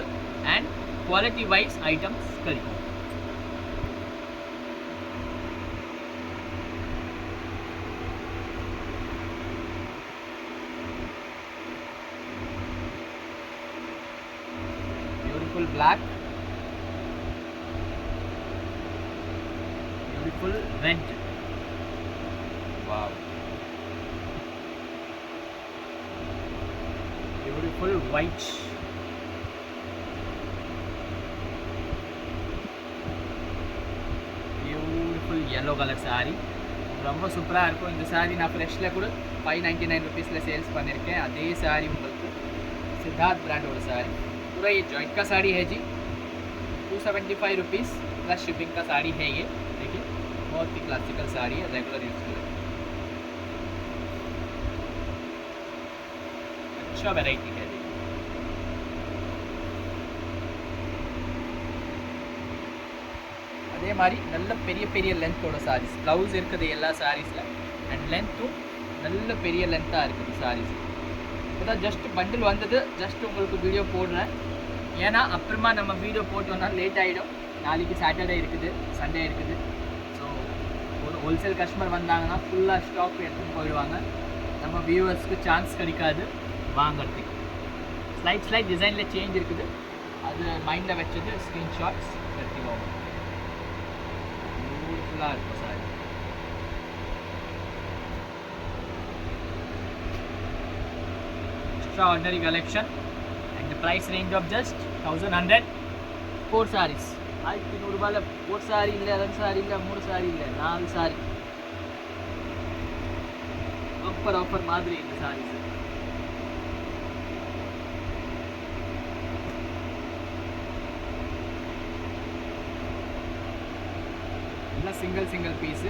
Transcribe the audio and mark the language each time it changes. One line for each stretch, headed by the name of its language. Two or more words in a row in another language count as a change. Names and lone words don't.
English: and quality wise items கிடைக்கும். beautiful black, beautiful red. Wow. Beautiful white. Beautiful yellow color saree.
Tamil: ரொம்ப சூப்பராக இருக்கும் இந்த சாரீ. நான் ஃப்ரெஷ்ஷில் கூட 599 रुपीஸில் சேல்ஸ் பண்ணியிருக்கேன். அதே சாரீ உங்களுக்கு
Hindi: सिद्धार्थ ब्रांड साड़ी। पूरा ये जॉइंट का साड़ी है जी। 275 रुपीज़
English: plus shipping
Hindi: का साड़ी है ये। देखिए बहुत ही क्लासिकल साड़ी है,
English: regular use
Hindi: के लिए अच्छा वेराइटी है।
Tamil: அதே மாதிரி நல்ல பெரிய பெரிய லென்த்தோட
English: sarees blouse
Tamil: இருக்குது எல்லா சாரீஸில். அண்ட் லென்த்தும் நல்ல பெரிய லென்த்தாக இருக்குது சாரீஸ். இப்போ தான்
English: just bundle
Tamil: வந்தது, ஜஸ்ட் உங்களுக்கு வீடியோ போடுறேன். ஏன்னா அப்புறமா நம்ம வீடியோ போட்டோம்னா லேட் ஆகிடும். நாளைக்கு சாட்டர்டே இருக்குது, சண்டே இருக்குது. ஸோ ஒரு
English: wholesale customer
Tamil: வந்தாங்கன்னா ஃபுல்லாக ஸ்டாக் எடுத்துகிட்டு போயிடுவாங்க. நம்ம வியூவர்ஸ்க்கு சான்ஸ் கிடைக்காது வாங்கிறதுக்கு. ஸ்லைட் டிசைனில் சேஞ்ச் இருக்குது, அது மைண்டில் வச்சது ஸ்க்ரீன்ஷாட்ஸ் எடுத்துக்கோங்க. பியூட்டிஃபுல்லாக இருக்கும் சாரி.
English: Extraordinary collection and the price range of just 1100. 4 sarees.
Tamil: 1300 ரூபாயில 4 சாரி இல்லை, 2 சாரி இல்லை, 3 சாரி இல்லை, 4 சாரி. ஆஃபர் மாதிரி இந்த சாரீஸ். இல்லை
English: single piece.